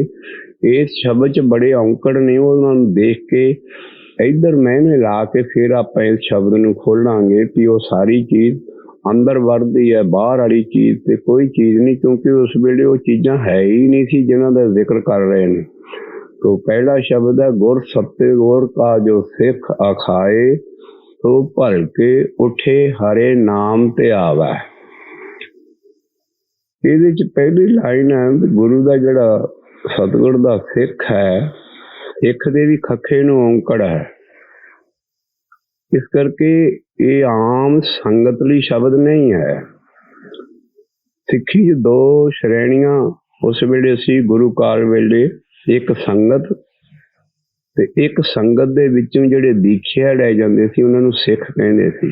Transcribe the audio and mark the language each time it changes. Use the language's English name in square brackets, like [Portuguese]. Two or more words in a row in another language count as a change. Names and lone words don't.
[Punjabi] ਇਸ ਸ਼ਬਦ 'ਚ ਬੜੇ ਔਂਕੜ ਨੇ, ਉਹਨਾਂ ਨੂੰ ਦੇਖ ਕੇ ਇੱਧਰ ਮੈਨੇ ਲਾ ਕੇ ਫਿਰ ਆਪਾਂ ਇਸ ਸ਼ਬਦ ਨੂੰ ਖੋਲ੍ਹਾਂਗੇ ਕਿ ਉਹ ਸਾਰੀ ਚੀਜ਼ ਅੰਦਰ ਵੜਦੀ ਹੈ, ਬਾਹਰ ਵਾਲੀ ਚੀਜ਼ ਤੇ ਕੋਈ ਚੀਜ਼ ਨਹੀਂ, ਕਿਉਂਕਿ ਉਸ ਵੇਲੇ ਉਹ ਚੀਜ਼ਾਂ ਹੈ ਹੀ ਨਹੀਂ ਸੀ ਜਿਨ੍ਹਾਂ ਦਾ ਜ਼ਿਕਰ ਕਰ ਰਹੇ ਨੇ। [Hindi] तो पहला शब्द है गुर सत्य गुर का जो सिख अखाए तो भल के उठे हरे नाम ते आवे। [Punjabi] ਇਹਦੇ ਚ ਪਹਿਲੀ ਲਾਈਨ ਹੈ ਗੁਰੂ ਦਾ ਜਿਹੜਾ ਸਤਿਗੁਰ ਦਾ ਸਿੱਖ ਹੈ, ਸਿੱਖ ਦੇ ਵੀ ਖੱਖੇ ਨੂੰ ਔਂਕੜ ਹੈ। ਇਸ ਕਰਕੇ ਇਹ ਆਮ ਸੰਗਤ ਲਈ ਸ਼ਬਦ ਨਹੀਂ ਹੈ। ਸਿੱਖੀ 'ਚ ਦੋ ਸ਼੍ਰੇਣੀਆਂ ਉਸ ਵੇਲੇ ਸੀ ਗੁਰੂ ਕਾਲ ਵੇਲੇ, ਇੱਕ ਸੰਗਤ ਤੇ ਇੱਕ ਸੰਗਤ ਦੇ ਵਿੱਚੋਂ ਜਿਹੜੇ ਦੀਖਿਆ ਲੈ ਜਾਂਦੇ ਸੀ ਉਹਨਾਂ ਨੂੰ ਸਿੱਖ ਕਹਿੰਦੇ ਸੀ।